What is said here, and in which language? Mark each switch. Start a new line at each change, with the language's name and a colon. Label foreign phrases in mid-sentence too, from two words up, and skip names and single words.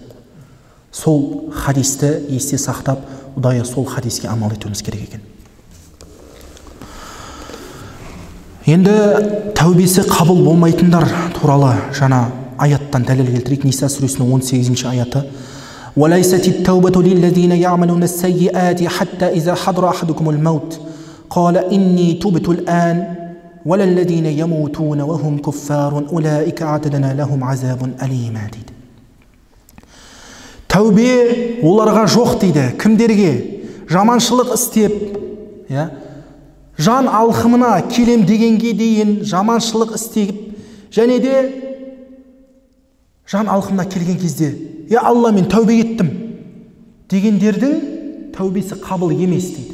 Kazakh: Сол хадисті есте сақтап, ұдайы сол хадиске амал етуіміз керек екен. Енді тәубесі қабыл болмайтындар туралы жаңа аяттан дәлел келтірейік. Ниса сүресінің 18-ші аяты.
Arabic: وَلَيْسَتِ التَّوْبَةُ لِلَّذِينَ يَعْمَلُونَ السَّيِّئَاتِ حَتَّى إِذَا حَضَرَ أَحَدَكُمُ الْمَوْتُ قَالَ إِنِّي تُبْتُ الْآنَ وَلَا الَّذِينَ يَمُوتُونَ وَهُمْ كُفَّارٌ أُولَئِكَ أَعْتَدْنَا لَهُمْ عَذَابٌ أَلِيمًا дейді.
Kazakh: Тәубе оларға жоқ дейді. Кімдерге? Жаманшылық істеп, жан алқымына келем дегенге дейін жаманшылық істеп, және де жан алқымына келген кезде, Алла, мен тәубе еттім дегендердің тәубесі қабыл емес дейді.